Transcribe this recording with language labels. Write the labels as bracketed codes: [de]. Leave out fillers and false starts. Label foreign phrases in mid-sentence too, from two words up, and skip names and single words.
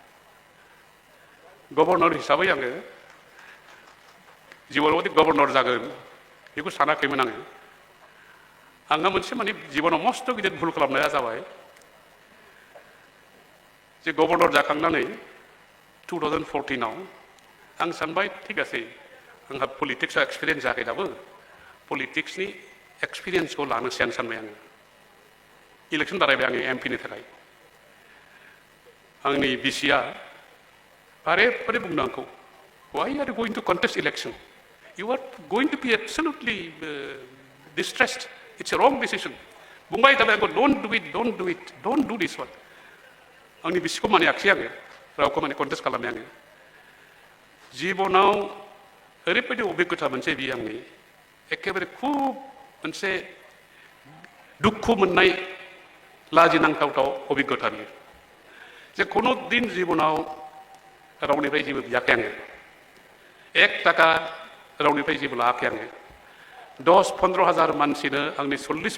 [brx] गभर्नर हिसाबै आङो जिबनाव गभर्नर जागोन बेखौ सानाखैमोन आङो आंहा मोनसे माने जिबनाव मस्थ' गिदिर भुल खालामनाया जाबाय जे गभर्नर जाखांनानै 2014 आव आं सानबाय ठीक आसे आंहा पलिटिक्सआव एक्सपिरियेन्स जायाखै दाबो पलिटिक्सनि एक्सपिरियेन्सखौ लानोसै आं सानबाय आङो इलेक्सन बारायबाय आङो एमपिनि थाखाय आंनि बिसिया बारे बारे बुंदों आंखौ [en] why are you going to contest election you are going to be absolutely distressed it's a wrong decision [brx] बुंबाय थाबाय आंखौ [en] don't do this one [brx] आंनि बिसिखौ मानियाखिसै आङो रावखौ माने कन्टेस्ट खालामनाय आङो जिबनाव ओरैबायदि अभिज्ञता मोनसे बियो आंनि एखेबारे खुब मोनसे दुखु मोननाय लाजिनांथाव अभिज्ञता बियो जे खुनु दिन जिबनाव रावनिफ्राय जेबो बियाखै आङो 1 थाखा रावनिफ्राय जेबो लायाखै आङो 10-15 हाजार मानसिनो आंनि 40